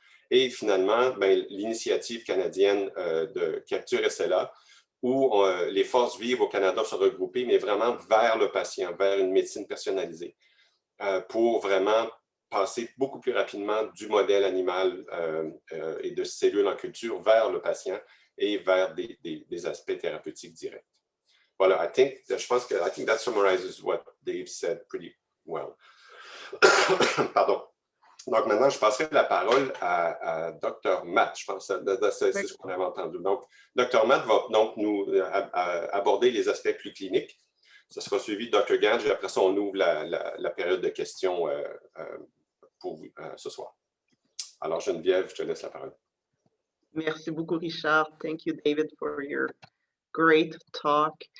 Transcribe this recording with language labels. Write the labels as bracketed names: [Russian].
[French] Et finalement, l'initiative canadienne de Capture SLA, où les forces vives au Canada sont regroupées, mais vraiment vers le patient, vers une médecine personnalisée, pour vraiment passer beaucoup plus rapidement du modèle animal et de cellules en culture vers le patient et vers des aspects thérapeutiques directs. Voilà, je pense que [English] I think that summarizes what Dave said pretty well. [French] Pardon. Donc, maintenant, je passerai la parole à Dr. Matt. Je pense que c'est ce qu'on avait entendu. Donc, Dr. Matt va donc nous aborder les aspects plus cliniques. Ça sera suivi de Dr. Gange et après ça, on ouvre la période de questions pour ce soir. Alors, Geneviève, je te laisse la parole. Merci beaucoup, Richard. [English] Thank you, David, for your great talk.